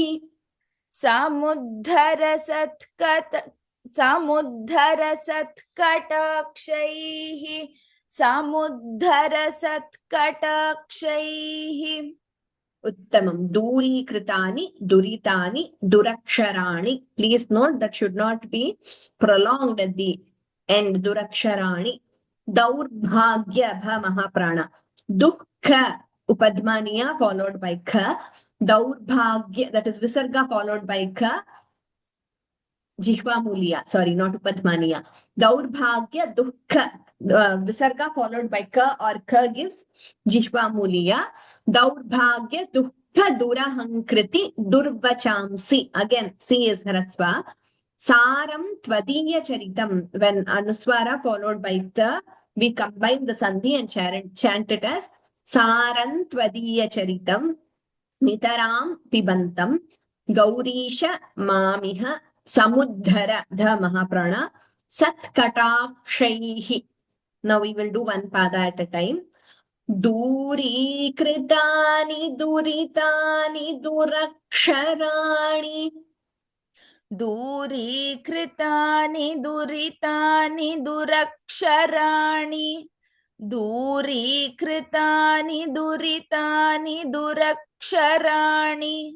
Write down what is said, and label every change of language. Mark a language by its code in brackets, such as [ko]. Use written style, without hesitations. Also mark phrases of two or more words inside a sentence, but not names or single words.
[sa] समुद्धर सत्कटाक्षैः समुद्धर सत्कटाक्षैः उत्तमं दूरीकृतानि दुरितानि दुरक्षराणि. [en] Please note that should not be prolonged at the end. [sa] Duraksharaणि. Daurbhagya bha mahaprana. Dukkha upadmaniya [en] followed by [sa] kha. [en] Daurbhagya, that is visarga followed by kha. [sa] Jihva muliya, [en] sorry, not upadmaniya. [sa] Daurbhagya dukkha. [en] Visarga followed by ka or ka gives [sa] jihva muliya. Daurbhagya dukkha durahankriti durvachamsi. [en] Again, C is hrasva. [sa] Saram tvadiya charitam. [en] When anuswara followed by ta, we combine the sandhi and chant it as [sa] Saram tvadiya charitam. Nitaram pibantam. Gaurisha mamiha. Samuddhara dha mahaprana. Satkatakshayihi. [en] Now we will do one pada at a time. [sa] दूरीकृतानि दुरितानि दुरक्षराणि दूरीकृतानि दुरितानि दुरक्षराणि दूरीकृतानि दुरितानि दुरक्षराणि